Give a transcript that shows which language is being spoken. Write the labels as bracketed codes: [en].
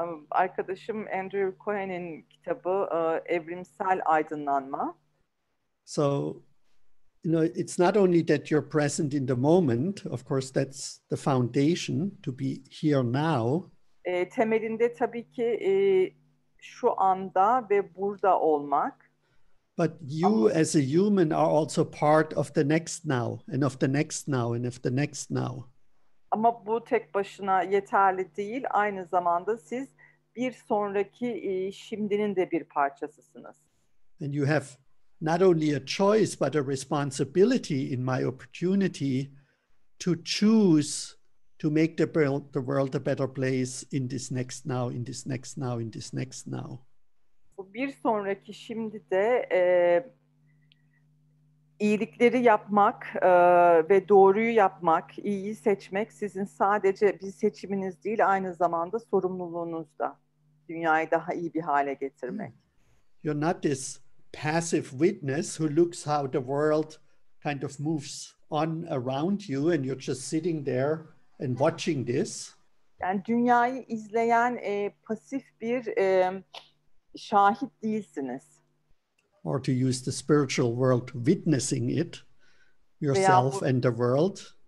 [tr] Arkadaşım Andrew Cohen'in kitabı Evrimsel Aydınlanma. [en] So, it's not only that you're present in the moment, of course that's the foundation to be here now. [tr] Temelinde tabii ki şu anda ve burada olmak. [en] But you as a human are also part of the next now, and of the next now, and of the next now. [tr] Ama bu tek başına yeterli değil. Aynı zamanda siz bir sonraki şimdinin de bir parçasısınız. [en] And you have not only a choice, but a responsibility in my opportunity to choose to make the world a better place in this next now, in this next now, in this next now. [tr] Bu bir sonraki şimdi de iyilikleri yapmak ve doğruyu yapmak, iyiyi seçmek sizin sadece bir seçiminiz değil, aynı zamanda sorumluluğunuz da. Dünyayı daha iyi bir hale getirmek. [en] You're not this passive witness who looks how the world kind of moves on around you and you're just sitting there and watching this. [tr] Yani dünyayı izleyen pasif bir şahit değilsiniz. [en] Or to use the spiritual world, witnessing it, yourself and the world.